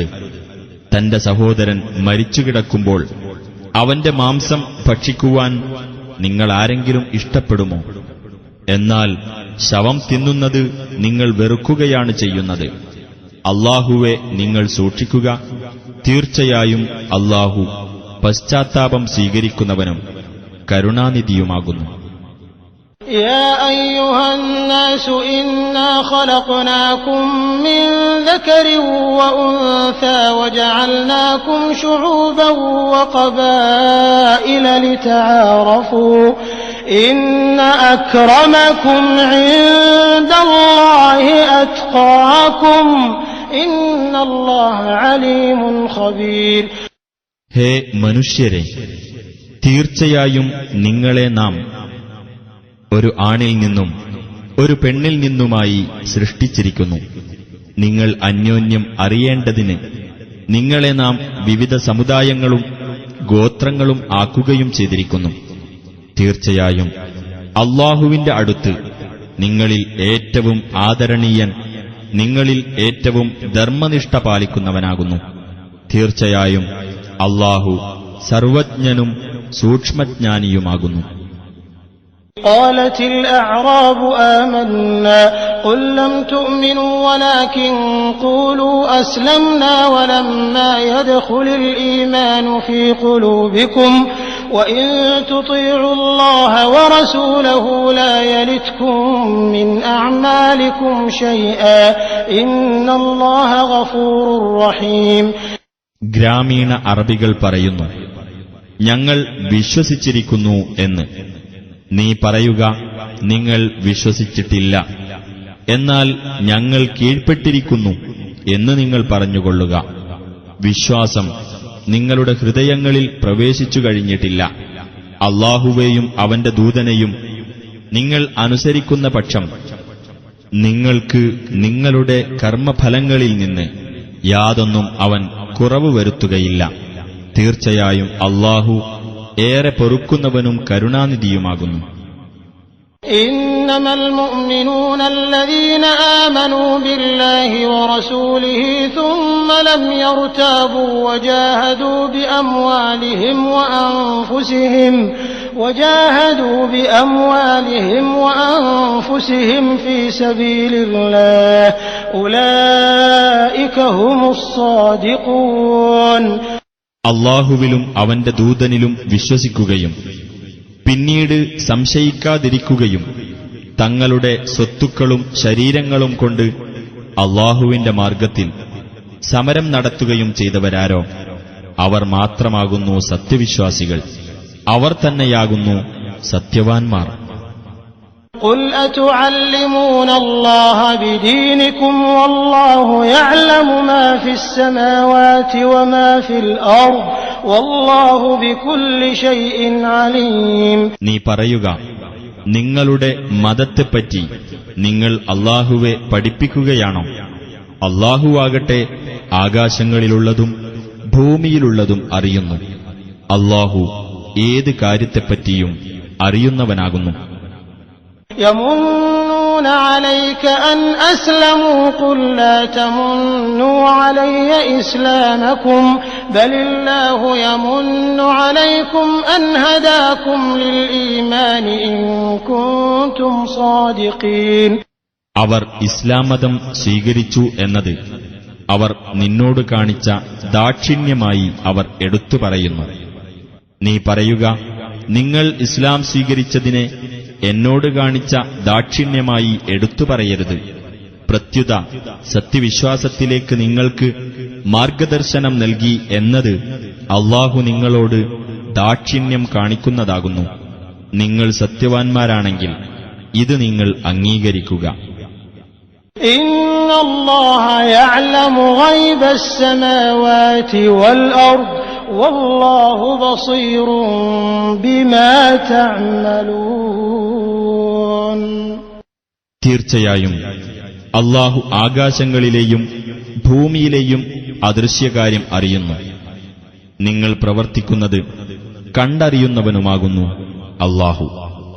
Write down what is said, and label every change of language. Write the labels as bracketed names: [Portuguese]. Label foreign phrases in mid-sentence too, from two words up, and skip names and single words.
[Malayalam] തന്റെ സഹോദരൻ മരിച്ചുകിടക്കുമ്പോൾ അവന്റെ മാംസം ഭക്ഷിക്കുവാൻ നിങ്ങൾ ആരെങ്കിലും ഇഷ്ടപ്പെടുമോ? എന്നാൽ ശവം തിന്നുന്നത് നിങ്ങൾ വെറുക്കുകയാണ് ചെയ്യുന്നത്. അല്ലാഹുവെ നിങ്ങൾ സൂക്ഷിക്കുക. തീർച്ചയായും അല്ലാഹു പശ്ചാത്താപം സ്വീകരിക്കുന്നവനും കരുണാനിധിയുമാകുന്നു. [Arabic] يا أيها الناس إنا خلقناكم من ذكر وأنثى وجعلناكم شعوبا وقبائل لتعارفوا إن أكرمكم عند الله أتقاكم إن الله عليم خبير. [Malayalam] ഹേ മനുഷ്യരെ, തീർച്ചയായും നിങ്ങളെ നാം ഒരു ആണിൽ നിന്നും ഒരു പെണ്ണിൽ നിന്നുമായി സൃഷ്ടിച്ചിരിക്കുന്നു. നിങ്ങൾ അന്യോന്യം അറിയേണ്ടതിന് നിങ്ങളെ നാം വിവിധ സമുദായങ്ങളും ഗോത്രങ്ങളും ആക്കുകയും ചെയ്തിരിക്കുന്നു. തീർച്ചയായും അല്ലാഹുവിന്റെ അടുത്ത് നിങ്ങളിൽ ഏറ്റവും ആദരണീയൻ നിങ്ങളിൽ ഏറ്റവും ധർമ്മനിഷ്ഠ പാലിക്കുന്നവനാകുന്നു. തീർച്ചയായും അല്ലാഹു സർവജ്ഞനും സൂക്ഷ്മജ്ഞാനിയുമാകുന്നു. [Arabic] قالت الأعراب آمنا قل لم تؤمنوا ولكن قولوا أسلمنا ولما يدخل الإيمان في قلوبكم وإن تطيعوا الله ورسوله لا يلتكم من أعمالكم شيئا إن الله غفور رحيم. [Malayalam] ഗ്രാമീണ അറബികൾ പറയുന്നു, ഞങ്ങൾ വിശ്വസിച്ചിരിക്കുന്നു എന്ന്. നീ പറയുക, നിങ്ങൾ വിശ്വസിച്ചിട്ടില്ല, എന്നാൽ ഞങ്ങൾ കീഴ്പ്പെട്ടിരിക്കുന്നു എന്ന് നിങ്ങൾ പറഞ്ഞുകൊള്ളുക. വിശ്വാസം നിങ്ങളുടെ ഹൃദയങ്ങളിൽ പ്രവേശിച്ചു കഴിഞ്ഞിട്ടില്ല. അല്ലാഹുവേയും അവന്റെ ദൂതനെയും നിങ്ങൾ അനുസരിക്കുന്ന പക്ഷം നിങ്ങൾക്ക് നിങ്ങളുടെ കർമ്മഫലങ്ങളിൽ നിന്ന് യാതൊന്നും അവൻ കുറവ് വരുത്തുകയില്ല. തീർച്ചയായും അല്ലാഹു ഏറെ പൊറുക്കുന്നവനും കരുണാനിധിയുമാകുന്നു. [Arabic] إنما المؤمنون الذين آمنوا بالله ورسوله ثم لم يرتابوا وجاهدوا بأموالهم وأنفسهم في سبيل الله أولئك هم الصادقون. [Malayalam] അല്ലാഹുവിലും അവന്റെ ദൂതനിലും വിശ്വസിക്കുകയും പിന്നീട് സംശയിക്കാതിരിക്കുകയും തങ്ങളുടെ സ്വത്തുക്കളും ശരീരങ്ങളും കൊണ്ട് അല്ലാഹുവിന്റെ മാർഗത്തിൽ സമരം നടത്തുകയും ചെയ്തവരാരോ അവർ മാത്രമാകുന്നു സത്യവിശ്വാസികൾ. അവർ തന്നെയാകുന്നു സത്യവാൻമാർ. [Arabic] قل أتعلمون الله بدينكم والله يعلم ما في السماوات وما في الأرض والله بكل شيء عليم. [Malayalam] നീ പറയുക, നിങ്ങളുടെ മതത്തെപ്പറ്റി നിങ്ങൾ അല്ലാഹുവെ പഠിപ്പിക്കുകയാണോ? അല്ലാഹുവാകട്ടെ ആകാശങ്ങളിലുള്ളതും ഭൂമിയിലുള്ളതും അറിയുന്നു. അല്ലാഹു ഏത് കാര്യത്തെപ്പറ്റിയും അറിയുന്നവനാകുന്നു. [Arabic] يمنون عليك أن أسلموا قل لا تمنوا علي إسلامكم بل الله يمن عليكم أن هداكم للإيمان إن كنتم صادقين. [Malayalam] അവർ ഇസ്ലാം മതം സ്വീകരിച്ചു എന്നത് അവർ നിന്നോട് കാണിച്ച ദാക്ഷിണ്യമായി അവർ എടുത്തു പറയുന്നു. നീ പറയുക, നിങ്ങൾ ഇസ്ലാം സ്വീകരിച്ചതിനെ എന്നോട് കാണിച്ച ദാക്ഷിണ്യമായി എടുത്തു പറയരുത്. പ്രത്യുത സത്യവിശ്വാസത്തിലേക്ക് നിങ്ങൾക്ക് മാർഗദർശനം നൽകി എന്നത് അല്ലാഹു നിങ്ങളോട് ദാക്ഷിണ്യം കാണിക്കുന്നതാകുന്നു. നിങ്ങൾ സത്യവാൻമാരാണെങ്കിൽ ഇത് നിങ്ങൾ അംഗീകരിക്കുക. [Arabic] إن الله يعلم غيب السماوات والأرض والله بصير بما تعملون. [Malayalam] തീർച്ചയായും അല്ലാഹു ആകാശങ്ങളിലെയും ഭൂമിയിലെയും അദൃശ്യകാര്യം അറിയുന്നു. നിങ്ങൾ പ്രവർത്തിക്കുന്നത് കണ്ടറിയുന്നവനുമാകുന്നു അല്ലാഹു.